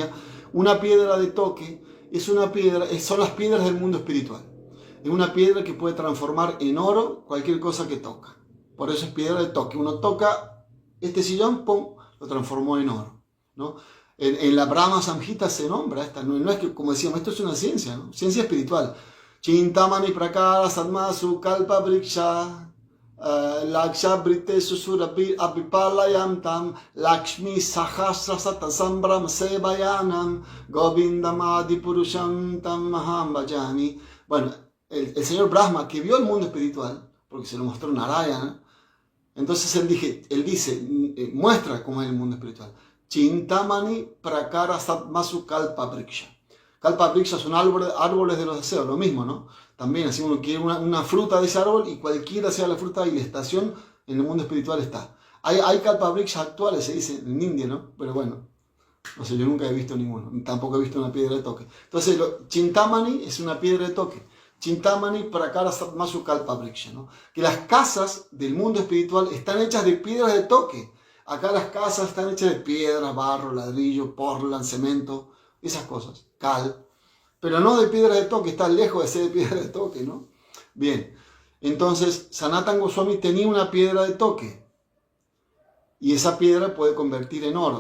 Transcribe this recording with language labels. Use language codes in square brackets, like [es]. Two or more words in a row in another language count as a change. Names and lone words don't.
[es] Una piedra de toque es una piedra, son las piedras del mundo espiritual. Es una piedra que puede transformar en oro cualquier cosa que toca. Por eso es piedra de toque. Uno toca este sillón, ¡pum!, lo transformó en oro, ¿no? En la Brahma Samhita se nombra esta. No es que, como decíamos, esto es una ciencia, ¿no? Ciencia espiritual. [sa] Chintamani prakara sadmasu kalpa vriksha laksha brite susurapi apipalayam tam lakshmi sahasra satasambram sevayanam govindam adipurusham tam maham bhajami. [es] Bueno, el señor Brahma, que vio el mundo espiritual, porque se lo mostró Narayana, entonces él dice, muestra cómo es el mundo espiritual. [sa] Chintamani prakara sadmasu kalpa vriksha. Kalpa vriksha [es] son árboles de los deseos, lo mismo, ¿no? También, así uno quiere una fruta de ese árbol y cualquiera sea la fruta y la estación en el mundo espiritual está. Hay [sa] kalpa vriksha [es] actuales, se dice en India, ¿no? Pero bueno, no sé, yo nunca he visto ninguno, tampoco he visto una piedra de toque. Entonces, Chintamani es una piedra de toque. [sa] Chintamani prakara sadmasu kalpa vriksha, [es] ¿no? Que las casas del mundo espiritual están hechas de piedras de toque. Acá las casas están hechas de piedra, barro, ladrillo, portland, cemento, esas cosas, cal, pero no de piedra de toque, está lejos de ser de piedra de toque, ¿no? Bien, entonces Sanatana Goswami tenía una piedra de toque y esa piedra puede convertir en oro.